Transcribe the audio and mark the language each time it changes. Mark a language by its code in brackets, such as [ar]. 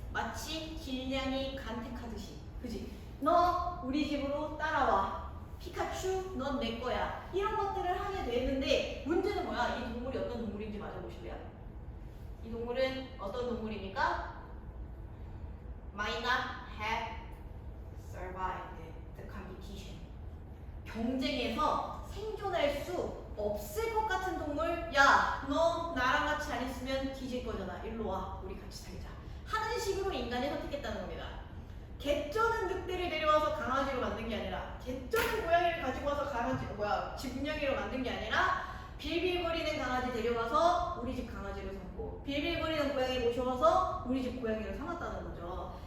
[ko] 마치 길냥이 간택하듯이, 그치? 너 우리 집으로 따라와. 피카츄, 넌 내 거야. 이런 것들을 하게 되는데 문제는 뭐야? 이 동물이 어떤 동물인지 맞아보실래요? 이 동물은 어떤 동물입니까? [en] Might not have survived the competition. [ko] 경쟁에서 생존할 수 없을 것 같은 동물. 야, 너 나랑 같이 안 있으면 뒤질 거잖아. 일로 와, 우리 같이 살자 하는 식으로 인간이 선택했다는 겁니다. 개쩌는 늑대를 데려와서 강아지로 만든 게 아니라, 개쩌는 고양이를 가지고 와서 집냥이로 만든 게 아니라, 빌빌거리는 강아지 데려와서 우리 집 강아지를 삼고, 빌빌거리는 고양이 모셔와서 우리 집 고양이를 삼았다는 거죠.